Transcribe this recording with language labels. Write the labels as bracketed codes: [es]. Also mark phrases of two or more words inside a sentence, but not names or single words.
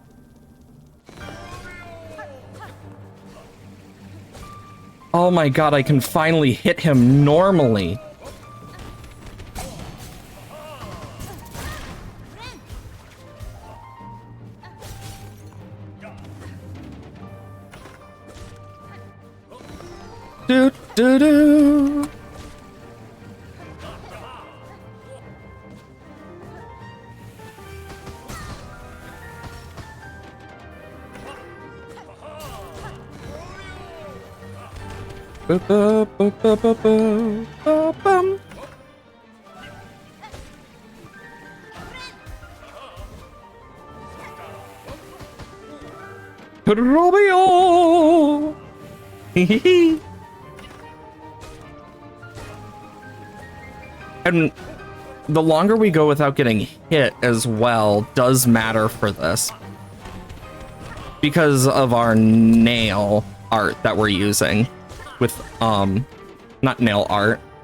[en] Oh my god, I can finally hit him normally. Do do do. Ba ba ba ba ba ba ba bum. Trobio. Hehehe. And the longer we go without getting hit as well does matter for this. Because of our nail art that we're using. With, not nail art.